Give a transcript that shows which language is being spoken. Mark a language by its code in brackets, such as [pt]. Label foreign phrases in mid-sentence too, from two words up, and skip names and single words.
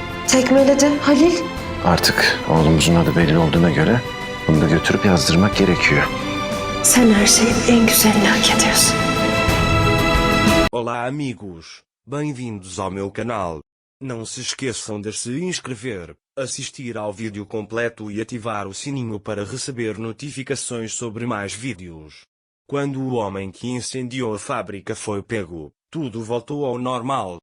[tr] Tekmeledi Halil. Artık oğlumuzun adı belli olduğuna göre bunu da götürüp yazdırmak gerekiyor. Sen her şeyin en güzelini hak ediyorsun. [pt] Olá amigos, bem-vindos ao meu canal. Não se esqueçam de se inscrever, assistir ao vídeo completo e ativar o sininho para receber notificações sobre mais vídeos. Quando o homem que incendiou a fábrica foi pego, tudo voltou ao normal.